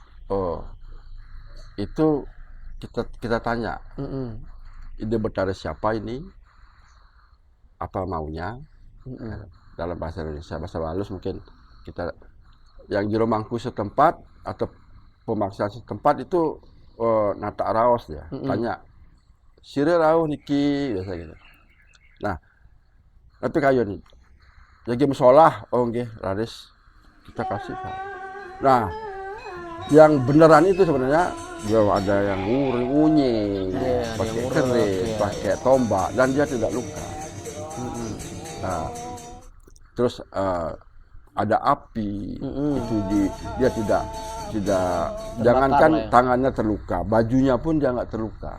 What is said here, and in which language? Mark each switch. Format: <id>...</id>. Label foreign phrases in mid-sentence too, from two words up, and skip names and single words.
<id>Itu kita tanya, ide betara siapa ini, apa maunya. Dalam bahasa Indonesia, bahasa halus mungkin kita, yang juru mangku setempat atau pemaksaan setempat itu</id> <ban>nata raos</ban> <id>ya, tanya,</id> <ban>sire rauh niki,</ban> <id>biasa gitu. Nah, tapi kayu nih, jadi musolah, nggih, raris kita kasih. Nah, yang beneran itu sebenarnya ada yang ngunying, pakai keris, pakai tombak, dan dia tidak luka. Nah, terus ada api, itu dia tidak jangankan tangannya terluka, bajunya pun dia nggak terluka.</id>